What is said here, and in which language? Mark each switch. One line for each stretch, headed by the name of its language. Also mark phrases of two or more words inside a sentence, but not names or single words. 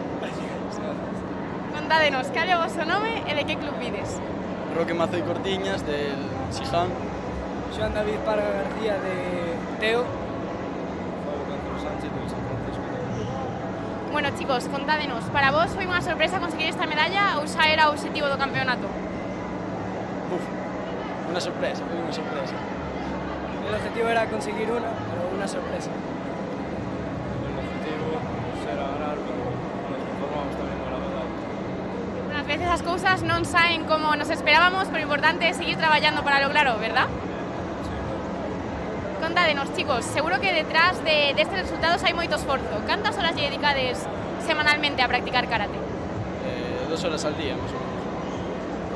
Galician: Contádenos, cal é o vosso nome e de que club vides?
Spanish: Roque Mazo y Cortiñas, del Siján. Joan David Parga García, de Teo.
Galician: Bueno, chicos, contádenos, para vos foi unha sorpresa conseguir esta medalla ou xa era o objetivo do campeonato?
Spanish: Una sorpresa, fue una sorpresa. El objetivo era conseguir una, pero una sorpresa. El objetivo era ganar, pero nos conformamos también con la medalla.
Galician: Unas veces as cousas non saen como nos esperábamos, pero o importante é seguir traballando para lograrlo, verdad? Contádenos, chicos, seguro que detrás destes resultados hai moito esforzo. Cantas horas lle dedicades semanalmente a practicar karate?
Spanish: 2 horas al día, más o menos.